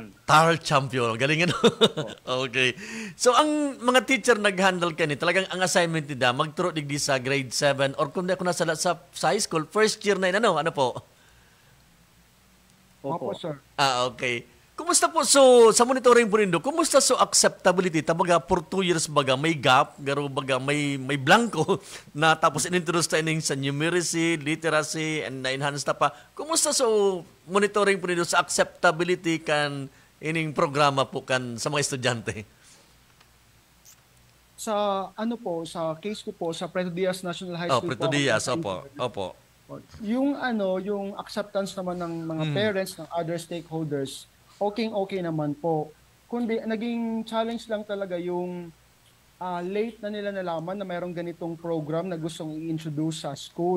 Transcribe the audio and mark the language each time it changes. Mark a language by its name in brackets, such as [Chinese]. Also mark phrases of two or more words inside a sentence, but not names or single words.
[Filipino] TARL champion. Galing ano? Okay. [Bikol] So, ang mga teacher nag-handle ka ni, talagang ang assignment nila, magturo digdi sa grade 7 or kung nasa high school, first year na yun, ano po? [Filipino] Opo, sir. Okay. [Bikol] Kumusta po sa monitoring po rin do? Kumusta acceptability? Tabaga, for 2 years baga, may gap, garo baga, may blanco na tapos inintroduce tayo sa [English] numeracy, literacy, [Bikol] and na-enhance na pa. Kumusta monitoring po rin do sa acceptability kan ining programa po kan sa mga estudyante? [Filipino] Sa sa case ko po, sa Preto Diaz National High School Preto Diaz, opo. Yung acceptance naman ng mga parents, ng other stakeholders, okay naman po. Kundi naging challenge lang talaga yung late na nila nalaman na mayroong ganitong program na gustong i-introduce sa school.